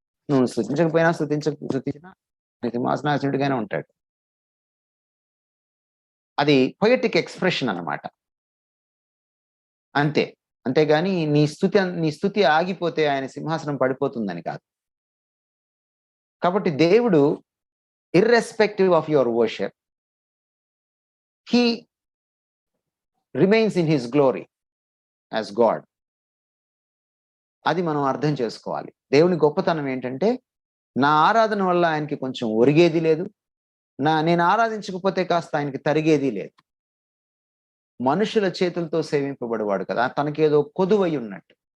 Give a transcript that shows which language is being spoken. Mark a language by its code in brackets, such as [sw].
[te] నువ్వు స్తుతించకపోయినా స్తుతించినా సింహాసనాసీనుడిగానే ఉంటాడు. అది పొయటిక్ ఎక్స్ప్రెషన్ అన్నమాట. అంతేగాని నీ స్తుతి ఆగిపోతే ఆయన సింహాసనం పడిపోతుందని కాదు. కాబట్టి దేవుడు [en] irrespective of your worship, he remains in his glory as God. [te] అది మనం అర్థం చేసుకోవాలి. దేవుని గొప్పతనం ఏంటంటే, నా ఆరాధన వల్ల ఆయనకి కొంచెం ఒరిగేది లేదు, నేను ఆరాధించకపోతే కాస్త ఆయనకి తరిగేది లేదు. మనుషుల చేతులతో సేవింపబడేవాడు కదా, తనకేదో కొదువై ఉన్నట్టు.